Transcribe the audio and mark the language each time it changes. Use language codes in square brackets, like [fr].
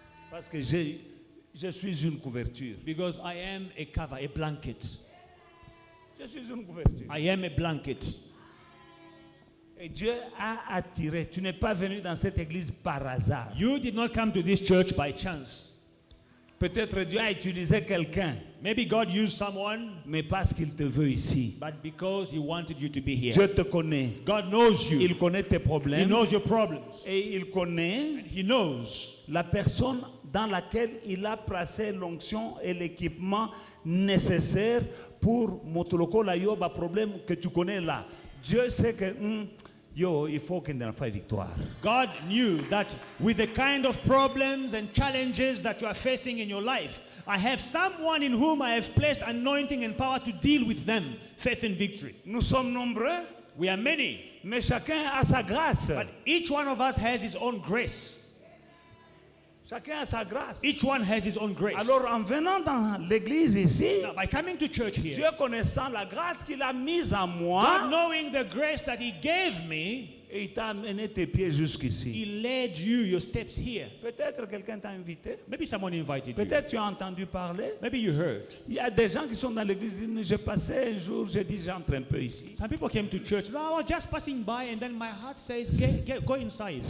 [fr] Parce que je suis une couverture. [en] Because I am a cover, a blanket. [fr] Je suis une couverture. [en] I am a blanket. [fr] Et Dieu a attiré. Tu n'es pas venu dans cette église par hasard. [en] You did not come to this church by chance. [fr] Peut-être Dieu a utilisé quelqu'un, [en] Maybe God used someone, [fr] mais parce qu'il te veut ici. [en] but because He wanted you to be here. [fr] Dieu te connaît. [en] God knows you. [fr] Il connaît tes [en] He [fr] problèmes. [en] knows your problems. [fr] Et il connaît [en] He knows [fr] la personne dans laquelle il a placé l'onction et l'équipement nécessaire pour [ln] motoloko la yoba [fr] problème que tu connais là. Dieu sait que il faut qu'il en fasse victoire. [en] God knew that with the kind of problems and challenges that you are facing in your life, I have someone in whom I have placed anointing and power to deal with them. Faith and victory. [fr] Nous sommes nombreux, [en] We are many, [fr] mais chacun a sa grâce. [en] but each one of us has his own grace. [fr] Chacun a sa grâce. [en] Each one has his own grace. [fr] Alors en venant dans l'église ici, [en] Now, by coming to church here, [fr] Dieu connaissant la grâce qu'il a mise en [en] God [fr] moi, [en] knowing the grace that He gave me, [fr] et il t'a amené tes pieds jusqu'ici. [en] He led you, your steps here. [fr] Peut-être quelqu'un t'a invité. [en] Maybe someone invited you. [fr] Peut-être tu as entendu parler. [en] Maybe you heard. [fr] Il y a des gens qui sont dans l'église qui disent, j'ai passé un jour, j'ai dit, j'entre un peu ici. [en] Some people came to church. No, I was just passing by, and then my heart says, go inside.